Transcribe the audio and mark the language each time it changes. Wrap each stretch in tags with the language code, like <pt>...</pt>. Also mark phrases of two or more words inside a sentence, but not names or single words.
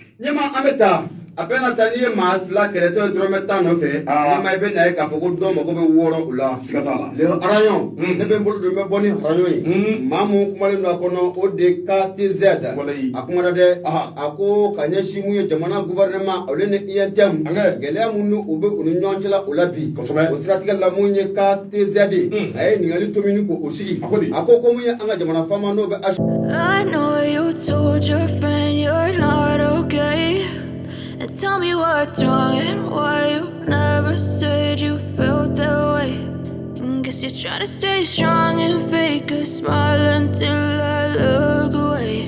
<bm>ɲɛma an bɛ taa a bɛɛ na taa n'i ye maa 2 kɛlɛtɔ ye dɔrɔmɛ 10 nɔfɛ ɲɛma i bɛ na ye k'a fɔ ko dɔ mago bɛ 6 o la siga t'a la le araɲɔn ne bɛ n bolo don n bɛ bɔ ni araɲɔn ye maa mun kumalen don a kɔnɔ o de KTZ a kumana dɛ a ko ka ɲɛsin mun ye jamana gouvernement olu ni INTM gɛlɛya mun n'u bɛ u ni ɲɔgɔn cɛla o la bi o siratigɛ la mun ye KTZ a ye ɲininkali to min ko o sigi a ko mun ye an ka jamana faama n'o bɛ</bm> <en>I know you told your friend you're not okay. And tell me what's wrong and why you never said you felt that way. And guess you're trying to stay strong and fake a smile until I look away.</en>